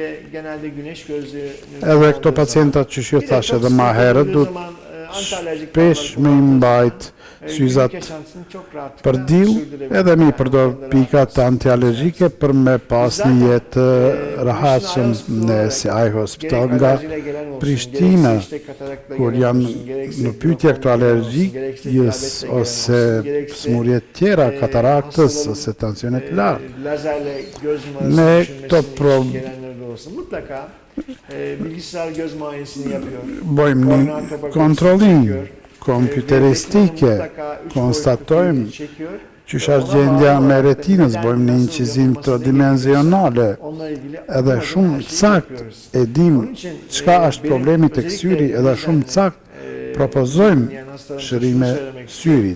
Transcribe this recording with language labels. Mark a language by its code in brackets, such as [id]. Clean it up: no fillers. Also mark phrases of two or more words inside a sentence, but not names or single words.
[sq] Edhe këto pacientat që ju thash edhe më herët duhet shpesh me i mbajt syzat për diell, edhe me i përdor pikat antialergjike për me pas një jetë rahatshëm në SI Hospital nga Prishtina, kur janë në pyetje këto alergjikës ose smurje tjera, kataraktës ose tensionet lartë. Ne këto [tr] mutlaka bilgisayar göz muayenesini yapıyor. [sq] Bojmë një kontrollim kompjuteristike, konstatojmë që është gjendja me retinës, bojmë një incizim trodimenzionale, edhe shumë sakt e dim çka është problemi të syri, edhe shumë sakt propozojmë shërime syrit.